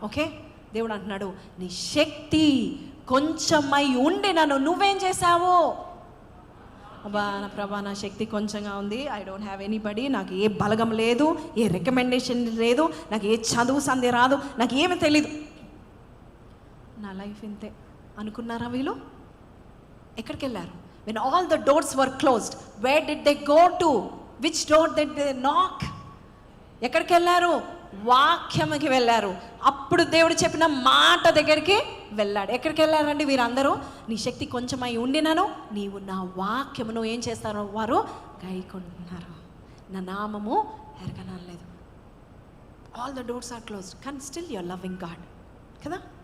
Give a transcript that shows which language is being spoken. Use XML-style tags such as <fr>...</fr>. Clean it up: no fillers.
<te>Okay, దేవుడు అంటున్నాడు నీ శక్తి కొంచెమై ఉండి నన్ను నువ్వేం చేశావు? అబ్బా నా ప్రభా నా శక్తి కొంచెంగా ఉంది,</te> <en>I don't have anybody,</en> <te>నాకు ఏ బలగం లేదు, ఏ రికమెండేషన్ లేదు, నాకు ఏ చదువు సందే రాదు, నాకు ఏమీ తెలీదు, నా లైఫ్ ఇంతే అనుకున్నారా వీళ్ళు? ఎక్కడికి వెళ్ళారు?</te> <en>when all the doors were closed, where did they go to? which door did they knock?</en> <te>ఎక్కడికి వెళ్ళారు? వాక్యంకి వెళ్ళారు. అప్పుడు దేవుడు చెప్పిన మాట దగ్గరికి వెళ్ళాడు. ఎక్కడికి వెళ్ళారండి వీరందరూ? నీ శక్తి కొంచెమై ఉండినను నీవు నా వాక్యమును ఏం చేస్తారో వారు గైకొంటున్నారు, నా నామము ఎరగనలేదు.</te> <en>all the doors are closed,</en> <te>కానీ</te> <en>still you're loving God</en> <te>కదా.</te>